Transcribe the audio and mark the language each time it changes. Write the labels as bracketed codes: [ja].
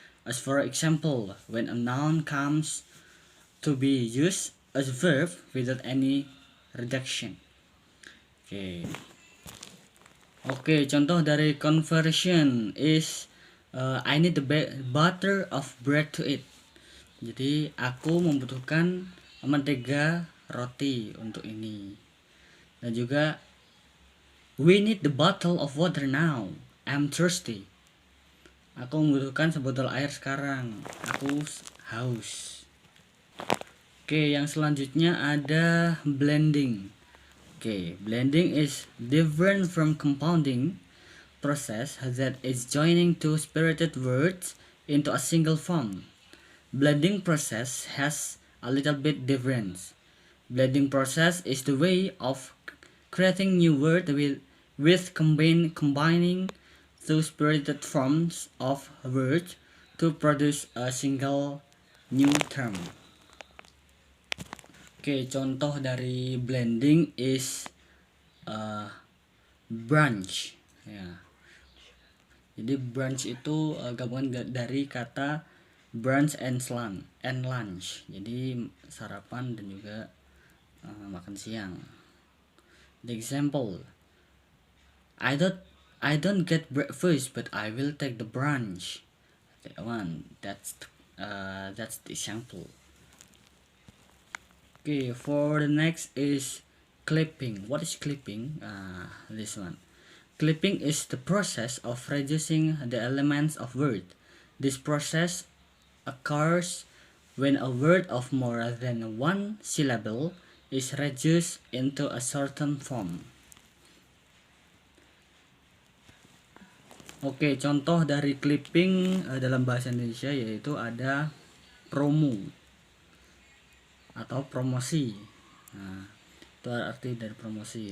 [en] As for example, when a noun comes to be used as a verb without any reduction. Okay. [id] Oke, contoh dari [en] conversion is I need the butter of bread to eat. [id] Jadi aku membutuhkan mentega roti untuk ini. Dan juga [en] we need the bottle of water now. I'm thirsty. [id] Aku membutuhkan sebotol air sekarang. Aku haus. Oke, yang selanjutnya ada blending. [en] Okay, blending is different from compounding process that is joining two separated words into a single form. Blending process has a little bit difference. Blending process is the way of creating new word with combining two separated forms of words to produce a single new term. [id] Oke, contoh dari blending is brunch. Ya. Jadi brunch itu gabungan dari kata [en] brunch and lunch. [id] Jadi sarapan dan juga makan siang. [en] The example, I don't get breakfast, but I will take the brunch. That one, that's the example. Okay, for the next is clipping. What is clipping? This one. Clipping is the process of reducing the elements of word. This process occurs when a word of more than one syllable is reduced into a certain form. [id] Oke, contoh dari clipping dalam bahasa Indonesia yaitu ada promo atau promosi. Nah, itu arti dari promosi.